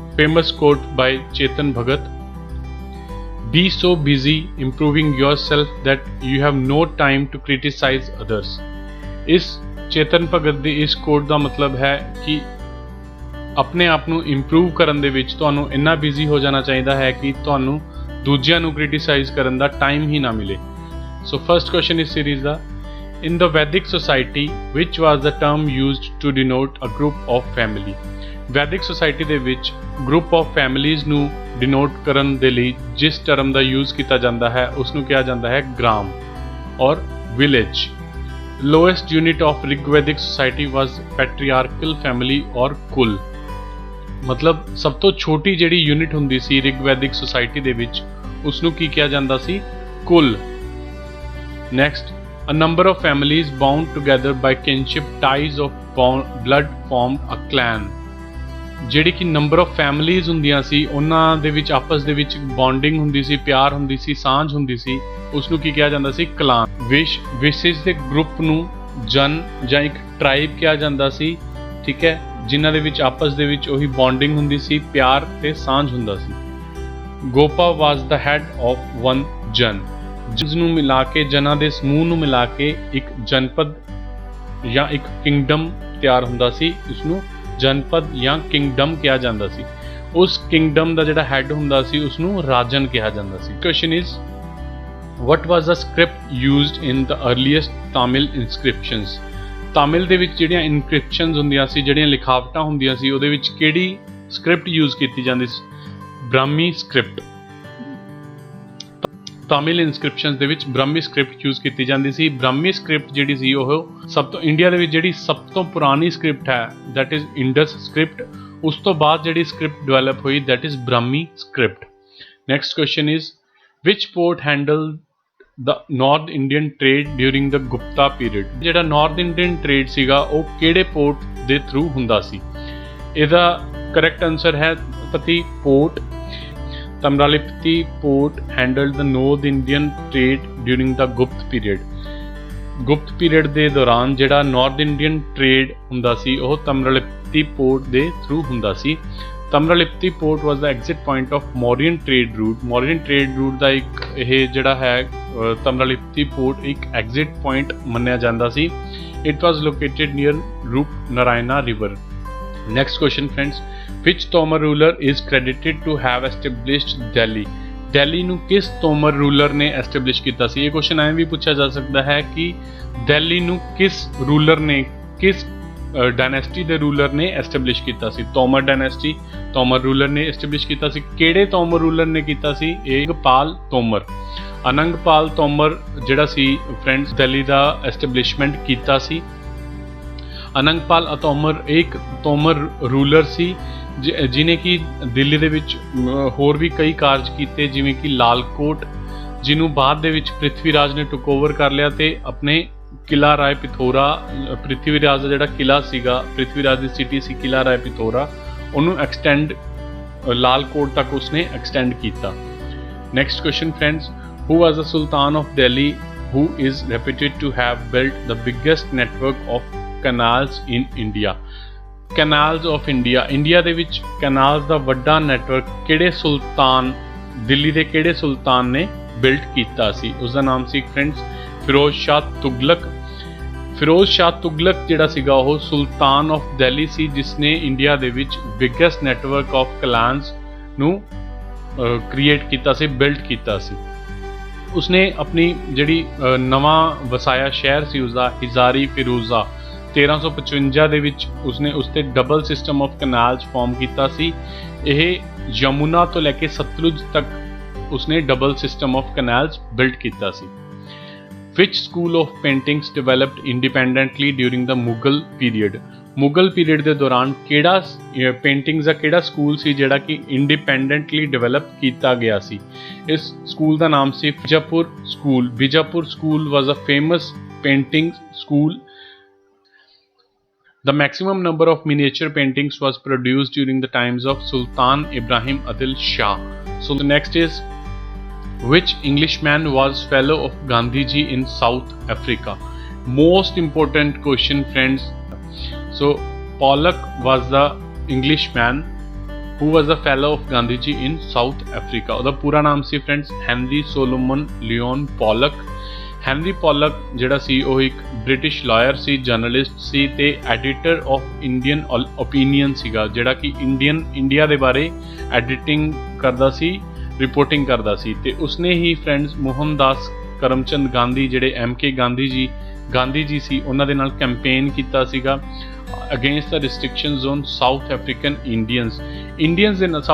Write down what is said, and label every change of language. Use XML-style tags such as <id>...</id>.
<en>Famous quote by Chetan Bhagat, be so busy improving yourself that you have no time to criticize others।</en> <pa>ਇਸ ਚੇਤਨ ਭਗਤ ਦੀ ਇਸ ਕੋਟ ਦਾ ਮਤਲਬ ਹੈ ਕਿ ਆਪਣੇ ਆਪ ਨੂੰ ਇੰਪਰੂਵ ਕਰਨ ਦੇ ਵਿੱਚ ਤੁਹਾਨੂੰ ਇੰਨਾ ਬਿਜ਼ੀ ਹੋ ਜਾਣਾ ਚਾਹੀਦਾ ਹੈ ਕਿ ਤੁਹਾਨੂੰ ਦੂਜਿਆਂ ਨੂੰ ਕ੍ਰਿਟਿਸਾਈਜ਼ ਕਰਨ ਦਾ ਟਾਈਮ ਹੀ ਨਾ ਮਿਲੇ।</pa> <en>so first question</en> <pa>ਇਸ series ਦਾ,</pa> <en>in the Vedic society which was the term used to denote a group of family।</en> <pa>Vedic society ਦੇ ਵਿੱਚ</pa> <en>group of families</en> <pa>ਨੂੰ denote ਕਰਨ ਦੇ ਲਈ ਜਿਸ term ਦਾ use ਕੀਤਾ ਜਾਂਦਾ ਹੈ ਉਸ ਨੂੰ ਕਿਹਾ ਜਾਂਦਾ ਹੈ ਗ੍ਰਾਮ ਔਰ village।</pa> <en>Lowest unit of Rigvedic society was patriarchal family ਔਰ ਕੁਲ।</en> <pa>ਮਤਲਬ ਸਭ ਤੋਂ ਛੋਟੀ ਜਿਹੜੀ ਯੂਨਿਟ ਹੁੰਦੀ ਸੀ ਰਿਗਵੈਦਿਕ ਸੁਸਾਇਟੀ ਦੇ ਵਿੱਚ ਉਸ ਨੂੰ ਕੀ ਕਿਹਾ ਜਾਂਦਾ ਸੀ? ਕੁਲ।</pa> <en>Next, a number of families bound together by kinship ties of blood formed a clan।</en> <pa>ਜਿਹੜੀ ਕਿ</pa> <en>number of families</en> <pa>ਹੁੰਦੀਆਂ ਸੀ ਉਹਨਾਂ ਦੇ ਵਿੱਚ ਆਪਸ ਦੇ ਵਿੱਚ ਬੌਂਡਿੰਗ ਹੁੰਦੀ ਸੀ, ਪਿਆਰ ਹੁੰਦੀ ਸੀ, ਸਾਂਝ ਹੁੰਦੀ ਸੀ, ਉਸ ਨੂੰ ਕੀ ਕਿਹਾ ਜਾਂਦਾ ਸੀ? ਕਲਾਨ। ਵਿਸ਼ੇਸ਼ ਦੇ ਗਰੁੱਪ ਨੂੰ ਜਨ ਜਾਂ ਇੱਕ ਟ੍ਰਾਈਬ ਕਿਹਾ ਜਾਂਦਾ ਸੀ, ਠੀਕ ਹੈ, ਜਿਨ੍ਹਾਂ ਦੇ ਵਿੱਚ ਆਪਸ ਦੇ ਵਿੱਚ ਉਹੀ ਬੌਂਡਿੰਗ ਹੁੰਦੀ ਸੀ, ਪਿਆਰ ਤੇ ਸਾਂਝ ਹੁੰਦਾ ਸੀ।</pa> <en>Gopa was the head of one ਜਨ।</en> <pa>ਜਿਸ ਨੂੰ ਮਿਲਾ ਕੇ, ਜਨਾਂ ਦੇ ਸਮੂਹ ਨੂੰ ਮਿਲਾ ਕੇ ਇੱਕ ਜਨਪਦ ਜਾਂ ਇੱਕ ਕਿੰਗਡਮ ਤਿਆਰ ਹੁੰਦਾ ਸੀ, ਉਸ ਨੂੰ ਜਨਪਦ ਜਾਂ ਕਿੰਗਡਮ ਕਿਹਾ ਜਾਂਦਾ ਸੀ। ਉਸ ਕਿੰਗਡਮ ਦਾ ਜਿਹੜਾ ਹੈਡ ਹੁੰਦਾ ਸੀ ਉਸ ਨੂੰ ਰਾਜਨ ਕਿਹਾ ਜਾਂਦਾ ਸੀ।</pa> <en>Question is, what was the script used in the earliest Tamil inscriptions।</en> <pa>Tamil ਦੇ ਵਿੱਚ ਜਿਹੜੀਆਂ ਇਨਕ੍ਰਿਪਸ਼ਨਸ ਹੁੰਦੀਆਂ ਸੀ, ਜਿਹੜੀਆਂ ਲਿਖਾਵਟਾਂ ਹੁੰਦੀਆਂ ਸੀ, ਉਹਦੇ ਵਿੱਚ ਕਿਹੜੀ ਸਕ੍ਰਿਪਟ ਯੂਜ਼ ਕੀਤੀ ਜਾਂਦੀ ਸੀ? ਬ੍ਰਾਹਮੀ ਸਕ੍ਰਿਪਟ। ਤਾਮਿਲ ਇਨਸਕ੍ਰਿਪਸ਼ਨਸ ਦੇ ਵਿੱਚ ਬ੍ਰਾਹਮੀ ਸਕ੍ਰਿਪਟ ਯੂਜ਼ ਕੀਤੀ ਜਾਂਦੀ ਸੀ। ਬ੍ਰਾਹਮੀ ਸਕ੍ਰਿਪਟ ਜਿਹੜੀ ਸੀ ਉਹ ਸਭ ਤੋਂ ਇੰਡੀਆ ਦੇ ਵਿੱਚ ਜਿਹੜੀ ਸਭ ਤੋਂ ਪੁਰਾਣੀ ਸਕ੍ਰਿਪਟ ਹੈ</pa> <en>That is Indus script.</en> <pa>ਉਸ ਤੋਂ ਬਾਅਦ ਜਿਹੜੀ ਸਕ੍ਰਿਪਟ ਡਿਵੈਲਪ ਹੋਈ</pa> <en>That is Brahmi script. Next question is, which port handle the North Indian trade during the Gupta period।</en> <pa>ਜਿਹੜਾ North Indian trade ਸੀਗਾ ਉਹ ਕਿਹੜੇ ਪੋਰਟ ਦੇ ਥਰੂ ਹੁੰਦਾ ਸੀ? ਇਹਦਾ ਕਰੈਕਟ ਆਨਸਰ ਹੈ ਪਤੀ port.</pa> <en>Tamralipti port handled the North Indian trade during the Gupt period।</en> <pa>ਗੁਪਤ ਪੀਰੀਅਡ ਦੇ ਦੌਰਾਨ ਜਿਹੜਾ ਨਾਰਥ ਇੰਡੀਅਨ ਟ੍ਰੇਡ ਹੁੰਦਾ ਸੀ ਉਹ ਤਮਰਲਿਪਤੀ ਪੋਰਟ ਦੇ ਥਰੂ ਹੁੰਦਾ ਸੀ।</pa> <en>Tamralipti port was the exit point of Mauryan trade route.</en> <pa>ਮੌਰੀਅਨ trade route ਦਾ ਇੱਕ ਇਹ ਜਿਹੜਾ ਹੈ ਤਮਰਲਿਪਤੀ ਪੋਰਟ ਇੱਕ ਐਗਜ਼ਿਟ ਪੁਆਇੰਟ ਮੰਨਿਆ ਜਾਂਦਾ ਸੀ।</pa> <en>It was located near Rup Narayana river. Next question friends, which Tomar ruler is credited to have established Delhi।</en> <pa>Delhi ਨੂੰ ਕਿਸ ਤੋਮਰ ਰੂਲਰ ਨੇ ਐਸਟੈਬਲਿਸ਼ ਕੀਤਾ ਸੀ? ਇਹ ਕੁਐਸਚਨ ਐਵੇਂ ਵੀ ਪੁੱਛਿਆ ਜਾ ਸਕਦਾ ਹੈ ਕਿ ਦਿੱਲੀ ਨੂੰ ਕਿਸ ਰੂਲਰ ਨੇ, ਕਿਸ ਡਾਇਨੈਸਟੀ ਦੇ ਰੂਲਰ ਨੇ ਐਸਟੈਬਲਿਸ਼ ਕੀਤਾ ਸੀ? ਤੋਮਰ ਡਾਇਨੈਸਟੀ, ਤੋਮਰ ਰੂਲਰ ਨੇ ਐਸਟੈਬਲਿਸ਼ ਕੀਤਾ ਸੀ। ਕਿਹੜੇ ਤੋਮਰ ਰੂਲਰ ਨੇ ਕੀਤਾ ਸੀ? ਏਕਪਾਲ ਤੋਮਰ। ਅਨੰਗਪਾਲ ਤੋਮਰ ਜਿਹੜਾ ਸੀ ਫਰੈਂਡਸ ਦਿੱਲੀ ਦਾ ਐਸਟੈਬਲਿਸ਼ਮੈਂਟ ਕੀਤਾ ਸੀ। ਅਨੰਗਪਾਲ ਤੋਮਰ ਇੱਕ ਤੋਮਰ ਰੂਲਰ ਸੀ ਜਿਹਨੇ ਕਿ ਦਿੱਲੀ ਦੇ ਵਿੱਚ ਹੋਰ ਵੀ ਕਈ ਕਾਰਜ ਕੀਤੇ, ਜਿਵੇਂ ਕਿ ਲਾਲਕੋਟ, ਜਿਹਨੂੰ ਬਾਅਦ ਦੇ ਵਿੱਚ ਪ੍ਰਿਥਵੀ ਰਾਜ ਨੇ ਟੁਕ ਓਵਰ ਕਰ ਲਿਆ ਤੇ ਆਪਣੇ ਕਿਲਾ ਰਾਏ ਪਿਥੋਰਾ, ਪ੍ਰਿਥਵੀ ਰਾਜ ਦਾ ਜਿਹੜਾ ਕਿਲਾ ਸੀਗਾ, ਪ੍ਰਿਥਵੀ ਰਾਜ ਦੀ ਸਿਟੀ ਸੀ ਕਿਲਾ ਰਾਏ ਪਿਥੋਰਾ, ਉਹਨੂੰ ਐਕਸਟੈਂਡ ਲਾਲਕੋਟ ਤੱਕ ਉਸਨੇ ਐਕਸਟੈਂਡ ਕੀਤਾ।</pa> <en>Next question friends, who was the Sultan of Delhi who is reputed to have built the biggest network of canals in India।</en> <pa>ਕੈਨਾਲਸ of India, India ਦੇ ਵਿੱਚ ਕੈਨਾਲਸ ਦਾ ਵੱਡਾ ਨੈਟਵਰਕ ਕਿਹੜੇ ਸੁਲਤਾਨ, ਦਿੱਲੀ ਦੇ ਕਿਹੜੇ ਸੁਲਤਾਨ ਨੇ ਬਿਲਟ ਕੀਤਾ ਸੀ? ਉਸਦਾ ਨਾਮ ਸੀ ਫਰੈਂਡਸ ਫਿਰੋਜ਼ ਸ਼ਾਹ ਤੁਗਲਕ। ਫਿਰੋਜ਼ ਸ਼ਾਹ ਤੁਗਲਕ ਜਿਹੜਾ ਸੀਗਾ ਉਹ</pa> <en>sultan of Delhi</en> <pa>ਸੀ ਜਿਸਨੇ ਇੰਡੀਆ ਦੇ ਵਿੱਚ</pa> <en>biggest network of canals</en> <pa>ਨੂੰ ਕ੍ਰੀਏਟ ਕੀਤਾ ਸੀ, ਬਿਲਟ ਕੀਤਾ ਸੀ। ਉਸਨੇ ਆਪਣੀ ਜਿਹੜੀ ਨਵਾਂ ਵਸਾਇਆ ਸ਼ਹਿਰ ਸੀ ਉਸਦਾ ਹਿਜ਼ਾਰੀ ਫਿਰੂਜ਼ਾ 1355 ਦੇ ਵਿੱਚ ਉਸਨੇ ਉਸ 'ਤੇ</pa> <en>double system of canals</en> <pa>ਫਾਰਮ ਕੀਤਾ ਸੀ। ਇਹ ਯਮੁਨਾ ਤੋਂ ਲੈ ਕੇ ਸਤਲੁਜ ਤੱਕ ਉਸਨੇ</pa> <en>double system of canals</en> <pa>ਬਿਲਟ ਕੀਤਾ ਸੀ।</pa> <en>Which school of paintings developed independently during the Mughal period.</en> <pa>Mughal period ਦੇ ਦੌਰਾਨ ਕਿਹੜਾ ਪੇਂਟਿੰਗਸ ਦਾ ਕਿਹੜਾ ਸਕੂਲ ਸੀ ਜਿਹੜਾ ਕਿ ਇੰਡੀਪੈਂਡੈਂਟਲੀ ਡਿਵੈਲਪ ਕੀਤਾ ਗਿਆ ਸੀ? ਇਸ ਸਕੂਲ ਦਾ ਨਾਮ ਸੀ</pa> <en>Vijapur school. Vijapur school was a famous painting school. The maximum number of miniature paintings was produced during the times of Sultan Ibrahim Adil Shah. So the next is, which Englishman was fellow of Gandhiji in South Africa? Most important question, friends. So Pollock was the Englishman who was a fellow of Gandhiji in South Africa.</en> <pa>ਉਹਦਾ ਪੂਰਾ ਨਾਮ ਸੀ friends Henry Solomon Leon Pollock। Henry Polk ਜਿਹੜਾ ਸੀ ਉਹ ਇੱਕ British lawyer ਸੀ, journalist ਸੀ ਤੇ</pa> <en>editor of Indian Opinion</en> <pa>ਸੀਗਾ, ਜਿਹੜਾ ਕਿ ਇੰਡੀਆ ਦੇ ਬਾਰੇ ਐਡੀਟਿੰਗ ਕਰਦਾ ਸੀ, ਰਿਪੋਰਟਿੰਗ ਕਰਦਾ ਸੀ। ਤੇ ਉਸਨੇ ਹੀ ਫਰੈਂਡਸ ਮੋਹਨਦਾਸ ਕਰਮਚੰਦ ਗਾਂਧੀ ਜਿਹੜੇ MK ਗਾਂਧੀ ਜੀ ਸੀ ਉਹਨਾਂ ਦੇ ਨਾਲ ਕੈਂਪੇਨ ਕੀਤਾ ਸੀਗਾ</pa> <en>against the restrictions on South African Indians</en> <pa>ਦੇ ਨਾਲ।</pa>